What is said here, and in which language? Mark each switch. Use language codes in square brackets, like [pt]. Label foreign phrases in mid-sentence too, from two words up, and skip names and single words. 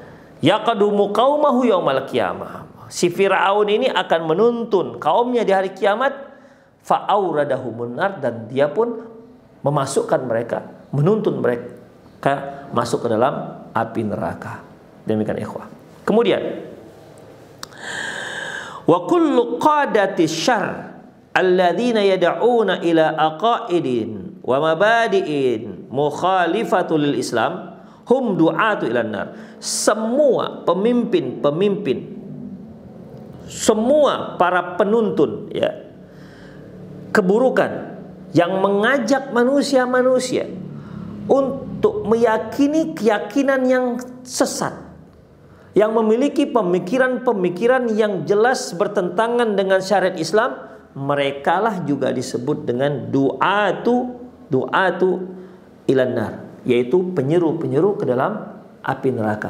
[ar] يقدم قومه يوم القيامة. [id] Si Firaun ini akan menuntun kaumnya di hari kiamat, [ar] فأوردهم النار, [id] dan dia pun memasukkan mereka, menuntun mereka masuk ke dalam api neraka. Demikian ikhwah. Kemudian [ar] وكل قادة شر الذين يدعون إلى عقائد ومبادئ مخالفة للإسلام هم دعاة إلى النار. [id] Semua pemimpin-pemimpin, semua para penuntun ya keburukan yang mengajak manusia-manusia untuk meyakini keyakinan yang sesat, yang memiliki pemikiran-pemikiran yang jelas bertentangan dengan syariat Islam, merekalah juga disebut dengan [ar] دعاة إلى النار, [id] yaitu penyeru-penyeru ke dalam api neraka.